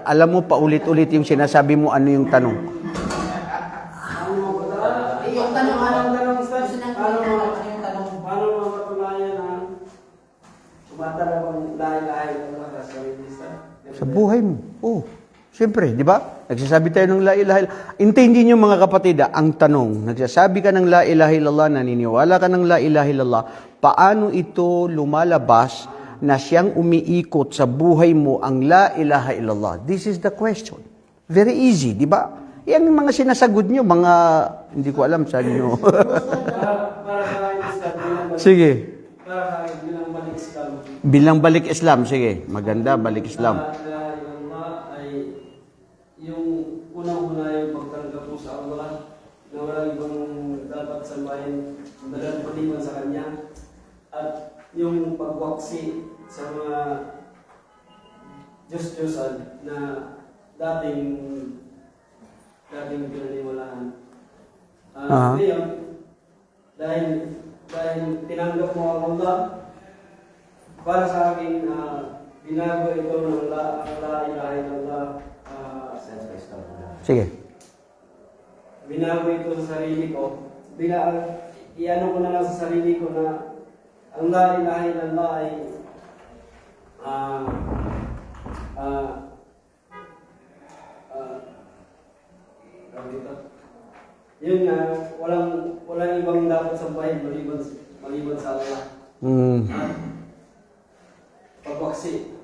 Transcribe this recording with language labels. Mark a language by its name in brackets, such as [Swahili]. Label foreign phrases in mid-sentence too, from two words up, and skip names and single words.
[Filipino] Alam mo, paulit-ulit yung sinasabi mo, ano yung tanong? Yung tanong, anong tanong, Ustaz? Paano mapatunayan ang tumatalab ang lahi-lahi ng mga kasawin, Ustaz? Sa buhay mo. Oh, siyempre, di ba? Nagsasabi tayo ng [Arabic] لا إله إلا الله. [Filipino] Intindihin niyo mga kapatid, ang tanong, nagsasabi ka ng [Arabic] لا إله إلا الله, [Filipino] naniniwala ka ng [Arabic] لا إله إلا الله, [Filipino] paano ito lumalabas na siyang umiikot sa buhay mo ang [Arabic] لا إله إلا الله? [English] This is the question. Very easy, [Filipino] di ba? Yan yung mga sinasagot niyo, mga, hindi ko alam saan niyo. Para sa akin, Ustaz, Sige. para sa akin, bilang balik Islam. Bilang balik Islam, sige. Maganda, balik Islam. La ilaha illallah ay yung unang-una yung pagtanggap mo sa Allah na walang ibang dapat sambahin dapat paliwan sa Kanya, at yung pagwaksi sa mga Diyos-Diyosan na dating pinaniwalaan. Ngayon, dahil tinanggap mo ang Allah, para sa akin, binago ito ng [Arabic] لا إله إلا الله. [Filipino] Sige. Binago ito sa sarili ko. Iano ko na lang sa sarili ko na ang [Arabic] لا إله إلا الله [Filipino] ay yun nga, walang ibang dapat sambahin maliban sa Allah. Pagwaksi.